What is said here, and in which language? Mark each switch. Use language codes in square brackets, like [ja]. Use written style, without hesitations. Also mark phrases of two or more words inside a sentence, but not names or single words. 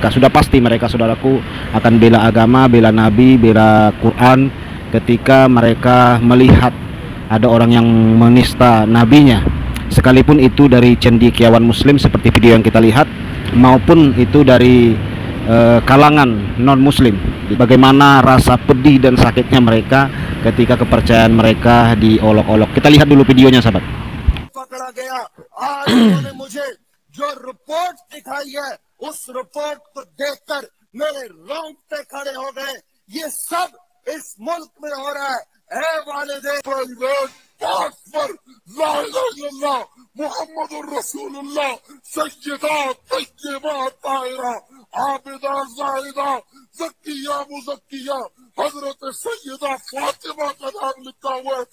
[id] Sudah pasti mereka saudaraku akan bela agama, bela nabi, bela Quran ketika mereka melihat ada orang yang menista nabinya, sekalipun itu dari cendekiawan muslim seperti video yang kita lihat, maupun itu dari kalangan non muslim. Bagaimana rasa pedih dan sakitnya mereka ketika kepercayaan mereka diolok-olok. Kita lihat dulu videonya sahabat. [hi] पकड़ा गया आज उन्होंने मुझे जो रिपोर्ट दिखाई है उस रिपोर्ट को देखकर मेरे रोंगटे खड़े हो गए। ये सब इस मुल्क में हो रहा है। ऐ वालिदे [ar] لا إله إلا الله محمد رسول الله [hi] सय्यदा तय्यबा ताहिरा आबिदा जाहिदा ज़किया मुज़क्किया हज़रत सय्यदा फातिमा का नाम लिखा हुआ है।